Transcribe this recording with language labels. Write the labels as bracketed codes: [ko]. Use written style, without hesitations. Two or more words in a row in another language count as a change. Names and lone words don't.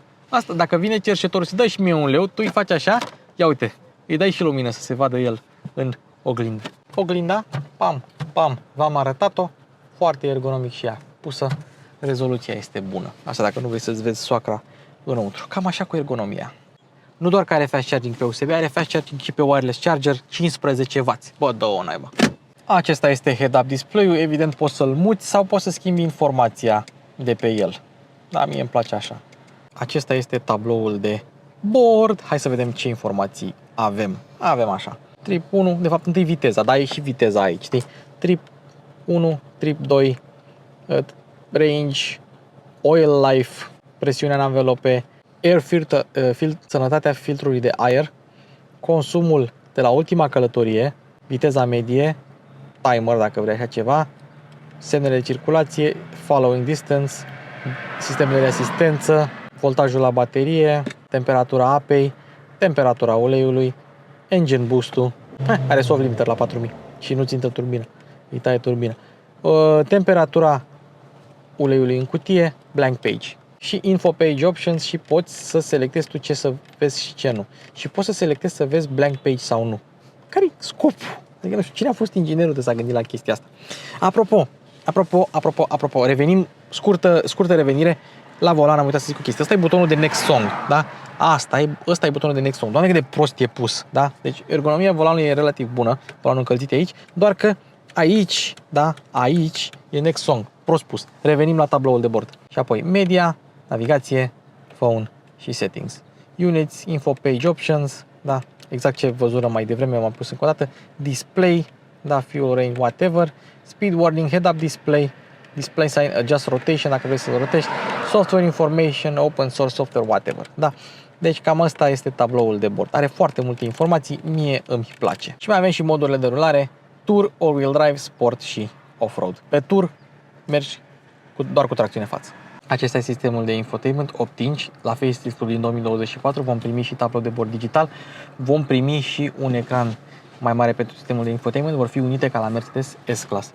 [ro] Asta, dacă vine cerșetorul să dai și mie un leu, tu îi faci așa, ia uite, îi dai și lumină să se vadă el în oglindă. Oglinda, pam, pam, v-am arătat-o, foarte ergonomic și ea pusă, rezoluția este bună. Asta dacă nu vrei să-ți vezi soacra înăuntru. Cam așa cu ergonomia. Nu doar că are [en] fast charging [ro] pe USB, are [en] fast charging [ro] și pe [en] wireless charger, [ro] 15W. Bă, dă-o naiba. Acesta este [en] head-up display- [ro] ul, evident poți să-l muți sau poți să schimbi informația de pe el. Da, mie îmi place așa. Acesta este tabloul de bord. Hai să vedem ce informații avem. Avem așa. Trip 1, de fapt întâi viteza, dar e și viteza aici, știi? [en] Trip 1, trip 2, range, oil life, [ro] presiunea în anvelope, [en] air filter, [ro] sănătatea filtrului de aer, consumul de la ultima călătorie, viteza medie, timer dacă vrei așa ceva, semnele de circulație, [en] following distance, [ro] sistemele de asistență, voltajul la baterie, temperatura apei, temperatura uleiului, [en] engine boost- [ro] ul, are [en] soft limiter [ro] la 4000 și nu țintă turbina, îi taie turbina, temperatura uleiului în cutie, [en] blank page [ro] și [en] info page options [ro] și poți să selectezi tu ce să vezi și ce nu. Și poți să selectezi să vezi [en] blank page [ro] sau nu. Care-i scopul? Adică nu știu, cine a fost inginerul de s-a gândit la chestia asta? Apropo, revenim, scurtă revenire la volan, am uitat să zic o chestie. Ăsta e butonul de [en] Next Song, [ro] da? Ăsta e butonul de [en] Next Song. [ro] Doamne cât de prost e pus, da? Deci ergonomia volanului e relativ bună, volanul încălzit aici, doar că aici, da? Aici e [en] Next Song, [ro] prost pus. Revenim la tabloul de bord. Și apoi media, navigație, phone și settings. [en] Units, info page options, [ro] da? Exact ce văzurăm mai devreme, m-am pus încă o dată. Display, da, [en] fuel range, whatever. Speed warning, head-up display, display sign, adjust rotation [ro] dacă vrei să-l rotești, [en] software information, open source software, whatever. [ro] Da? Deci cam asta este tabloul de bord. Are foarte multe informații, mie îmi place. Și mai avem și modurile de rulare, Tour, All-Wheel Drive, Sport și Off-Road. Pe Tour mergi doar cu tracțiune față. Acesta este sistemul de infotainment 8 inch. La faceliftul din 2024 vom primi și tablou de bord digital, vom primi și un ecran mai mare pentru sistemul de infotainment, vor fi unite ca la Mercedes S-Class.